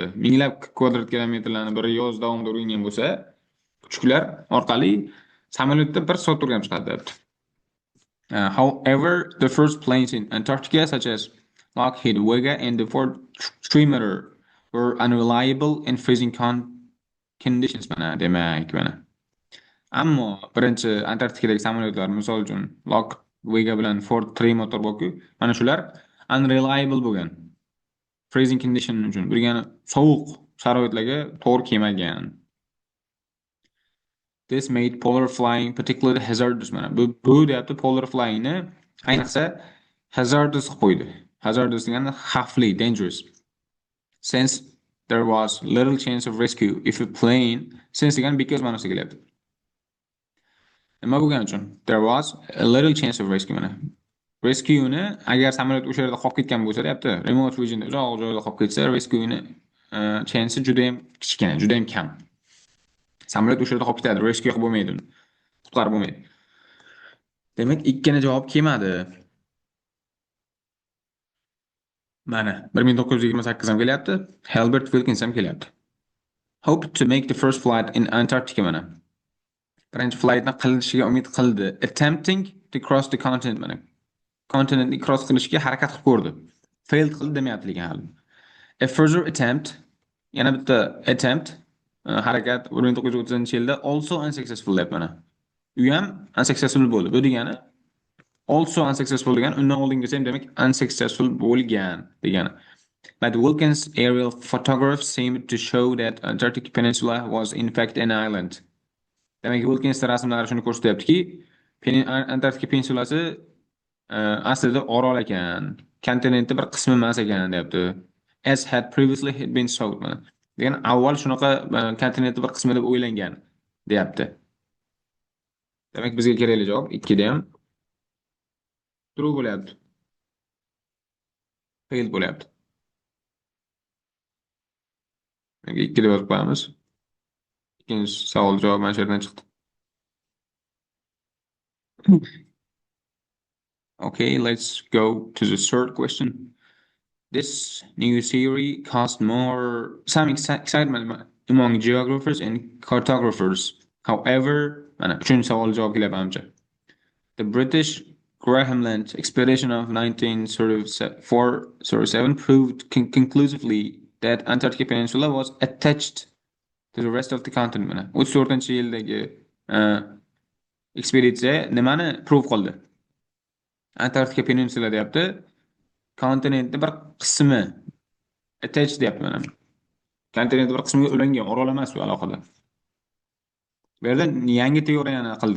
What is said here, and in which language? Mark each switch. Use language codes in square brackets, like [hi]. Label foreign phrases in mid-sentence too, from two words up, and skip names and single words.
[uz] Minglab kvadrat kilometrlarni bir yoz davomida o'rgangan bo'lsa, kuchuklar orqali samolyotda 1 soat o'rganib chiqadi deyapti. [en] However, the first planes in Antarctica, such as Lockheed, Vega, and the Ford Trimmer were unreliable in freezing conditions [uz] mana demak mana. Ammo birinchi Antarktikadagi samolyotlar misol uchun Lockheed Vega bilan Ford Trimotor borku, mana shular unreliable bo'lgan. [en] Freezing condition [uz] uchun bilgani sovuq sharoitlarga to'g'ri kelmagan. [en] This made polar flying particularly hazardous mana. [uz] Bu deyapti [en] polar flyingni [uz] ayniqsa hazardous qilib qo'ydi. Hazardous degani xavfli, dangerous. [en] Since there was little chance of rescue if a plane, since [uz] degani because ma'nosiga kelyapti. Nima bo'lgani uchun? [en] There was a little chance of rescue mana. [uz] Rescue'ni agar samolyot o'sha yerda qolib ketgan bo'lsa, deyapti, [en] remote regionda [uz] uzoq joyda qolib ketsa, rescue'ni chance juda ham kichkina, juda ham kam. Samolyot o'sha yerda qolib ketadi, rescue qilib bo'lmaydi uni. Qutqarib bo'lmaydi. Demak, ikkina javob kelmadi. Mana 1928 ham kelyapti, Halbert Wilkins ham kelyapti. [en] Hoped to make the first flight in Antarctica mana. [uz] Birinchi flightni qilishiga umid qildi. [en] Attempting to cross the continent mana. [uz] Continentni cross qilishga harakat qilib ko'rdi. Failed qildi demayapti lekin hali. [en] A further attempt, [uz] yana bitta attempt, harakat 1930-yilda [en] also unsuccessful [uz] deb mana. U ham unsuccessful bo'ldi. Bu degani [en] also unsuccessful [uz] degani undan oldingisi ham demak unsuccessful bo'lgan degani. [en] But Wilkins' aerial photographs seemed to show that Antarctic Peninsula was in fact an island. [uz] Demak, Wilkins rasmlari shuni ko'rsatyaptiki, Antarktika peninsulasi aslida orol ekan, kontinentning bir qismi emas ekan deyapti. [en] As had previously had been thought mana. [uz] Degan avval shunaqa kontinentning bir qismi deb o'ylangan deyapti. Demak, bizga kerakli javob 2 da ham true bo'lyapti. Fail bo'lyapti. Menga 2 deb yozib qo'yamiz. Ikkinchi savol javob mana shu yerdan chiqdi. [en] Okay, let's go to the third question. This new theory caused some excitement among geographers and cartographers. However, [uz] mana uchinchi savol javob kelyapti. [en] The British Graham Land expedition of 1937 proved conclusively that Antarctic Peninsula was attached to the rest of the continent. [uz] Mana 34-yildagi ekspeditsiya nimani prove qildi? Antarktika Peninsula deyapti. Kontinentning bir qismi attached deyapti mana. Kontinentning bir qismiga ulangan, orol emas bu aloqada. Bu yerda yangi teoriyani qildi.